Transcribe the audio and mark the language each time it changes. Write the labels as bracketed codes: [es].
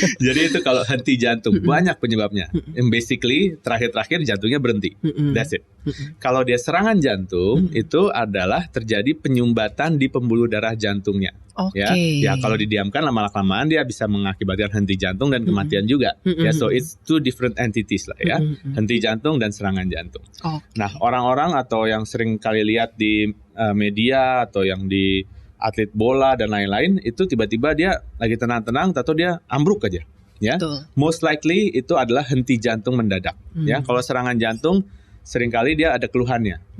[id] Jadi itu kalau henti jantung banyak penyebabnya. Basically terakhir-terakhir jantungnya berhenti. [en] That's it. [id] Kalau dia serangan jantung itu adalah terjadi penyumbatan di pembuluh darah jantungnya. Ya kalau didiamkan lama-kelamaan dia bisa mengakibatkan henti jantung dan kematian juga. [en] Ya, so it's two different entities lah ya. [id] Henti jantung dan serangan jantung. Nah, orang-orang atau yang sering kali lihat di media atau yang di atlet bola dan lain-lain, itu tiba-tiba dia lagi tenang-tenang atau dia ambruk aja. Ya, [en] most likely [id] itu adalah henti jantung mendadak. Ya, kalau serangan jantung seringkali dia ada keluhannya.